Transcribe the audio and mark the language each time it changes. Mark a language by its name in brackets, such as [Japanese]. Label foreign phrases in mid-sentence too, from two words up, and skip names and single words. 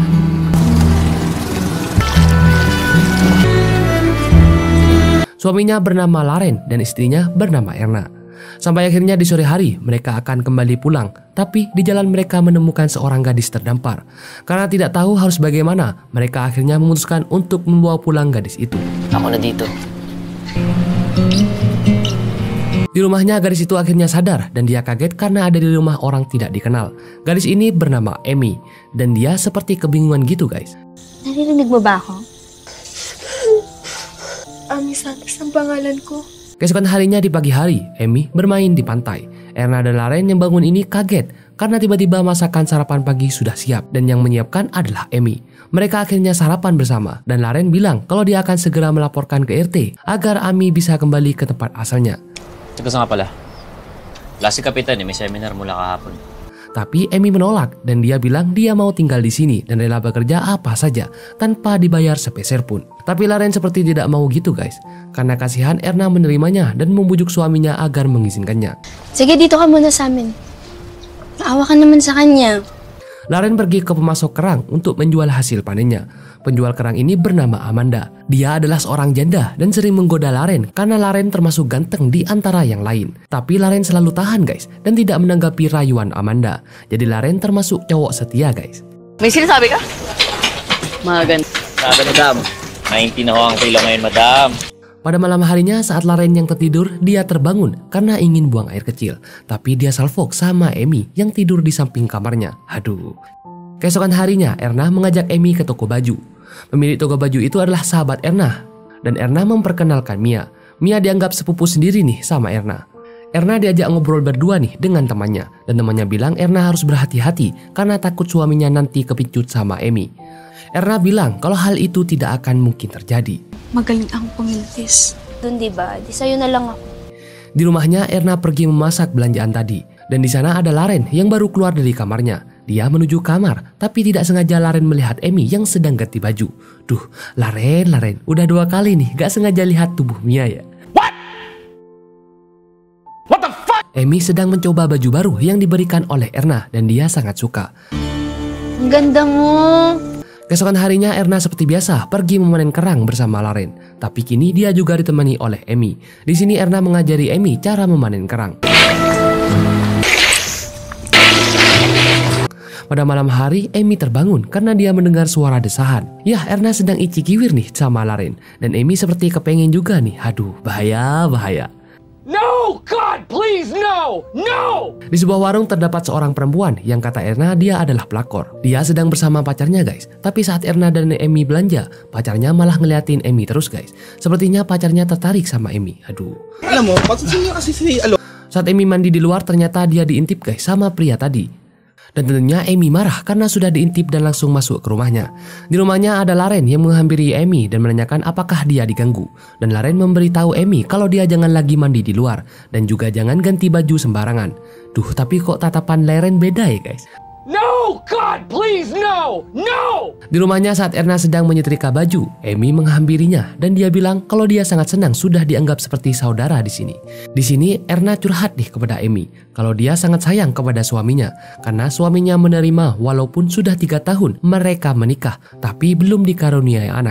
[Indonesian] Suaminya bernama Laren dan istrinya bernama Erna. Sampai akhirnya di sore hari mereka akan kembali pulang. Tapi di jalan mereka menemukan seorang gadis terdampar. Karena tidak tahu harus bagaimana, mereka akhirnya memutuskan untuk membawa pulang gadis itu. [Filipino] Ako na dito. [Indonesian] Di rumahnya gadis itu akhirnya sadar dan dia kaget karena ada di rumah orang tidak dikenal. Gadis ini bernama Amy dan dia seperti kebingungan gitu guys. [Filipino] Naririnig mo ba ako? Ami Santos ang pangalan ko. [Indonesian] Keesokan harinya di pagi hari, Amy bermain di pantai. Erna dan Laren yang bangun ini kaget karena tiba-tiba masakan sarapan pagi sudah siap dan yang menyiapkan adalah Amy. Mereka akhirnya sarapan bersama dan Laren bilang kalau dia akan segera melaporkan ke RT agar Amy bisa kembali ke tempat asalnya. [Filipino] Teka nga pala. Wala si Kapitan may seminar mula kahapon. [Indonesian] Tapi Amy menolak dan dia bilang dia mau tinggal di sini dan rela bekerja apa saja tanpa dibayar sepeser pun. Tapi Laren seperti tidak mau gitu guys. Karena kasihan Erna menerimanya dan membujuk suaminya agar mengizinkannya. [Filipino] Sige, dito ka muna sa amin. Naawa ka naman sa kanya. [Indonesian] Laren pergi ke pemasok kerang untuk menjual hasil panennya. Penjual kerang ini bernama Amanda. Dia adalah seorang janda dan sering menggoda Laren karena Laren termasuk ganteng di antara yang lain. Tapi Laren selalu tahan guys dan tidak menanggapi rayuan Amanda. Jadi Laren termasuk cowok setia guys. [Filipino] May sinasabi ka? Maganda. Sabi madam, 90 na ho ang kilo ngayon madam. [Indonesian] Pada malam harinya saat Laren yang tertidur, dia terbangun karena ingin buang air kecil. Tapi dia salfok sama Amy yang tidur di samping kamarnya. Aduh. Keesokan harinya, Erna mengajak Amy ke toko baju. Pemilik toko baju itu adalah sahabat Erna. Dan Erna memperkenalkan Mia. Mia dianggap sepupu sendiri nih sama Erna. Erna diajak ngobrol berdua nih dengan temannya. Dan temannya bilang Erna harus berhati-hati karena takut suaminya nanti kepincut sama Amy. Erna bilang kalau hal itu tidak akan mungkin terjadi. [Filipino] Magaling ang pumiltis. Doon diba? Di sa'yo na lang ako. [Indonesian] Di rumahnya Erna pergi memasak belanjaan tadi. Dan di sana ada Laren yang baru keluar dari kamarnya. Dia menuju kamar, tapi tidak sengaja Laren melihat Amy yang sedang ganti baju. Duh, Laren, udah 2 kali nih gak sengaja lihat tubuh Mia ya. [English] What the fuck? [Indonesian] Amy sedang mencoba baju baru yang diberikan oleh Erna dan dia sangat suka. [Filipino] Ang ganda mo. [Indonesian] Keesokan harinya Erna seperti biasa pergi memanen kerang bersama Laren. Tapi kini dia juga ditemani oleh Amy. Di sini Erna mengajari Amy cara memanen kerang. Pada malam hari, Amy terbangun karena dia mendengar suara desahan. Yah, Erna sedang icikiwir nih sama Laren. Dan Amy seperti kepengen juga nih. Aduh, bahaya. [English] No, God, please, no, no! [Indonesian] Di sebuah warung terdapat seorang perempuan yang kata Erna dia adalah pelakor. Dia sedang bersama pacarnya guys. Tapi saat Erna dan Amy belanja, pacarnya malah ngeliatin Amy terus guys. Sepertinya pacarnya tertarik sama Amy. Aduh. [Filipino] Alam mo, pagsusunod kasi si [Indonesian] Saat Amy mandi di luar ternyata dia diintip guys sama pria tadi. Dan tentunya Amy marah karena sudah diintip dan langsung masuk ke rumahnya. Di rumahnya ada Laren yang menghampiri Amy dan menanyakan apakah dia diganggu. Dan Laren memberitahu Amy kalau dia jangan lagi mandi di luar dan juga jangan ganti baju sembarangan. Duh, tapi kok tatapan Laren beda ya guys? [English] No! God, please, no! No! [Indonesian] Di rumahnya saat Erna sedang menyetrika baju, Amy menghampirinya dan dia bilang kalau dia sangat senang sudah dianggap seperti saudara di sini. Di sini Erna curhat nih kepada Amy kalau dia sangat sayang kepada suaminya karena suaminya menerima walaupun sudah 3 tahun mereka menikah tapi belum dikaruniai anak.